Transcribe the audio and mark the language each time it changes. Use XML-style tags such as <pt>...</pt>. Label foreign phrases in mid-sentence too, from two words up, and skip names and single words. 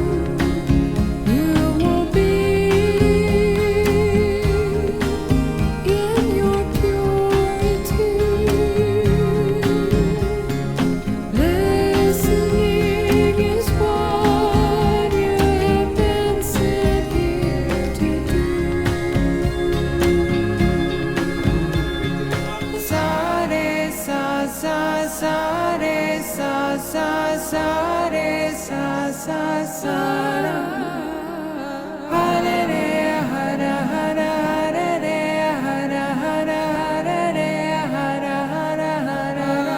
<en>You will be in your purity. Listening is what you have been sent here to do. Sa re sa sa sa re sa sa sa re sa sa sa ra. Hare re hara hara hare re hara hara hare re hara hara hara ra.</en>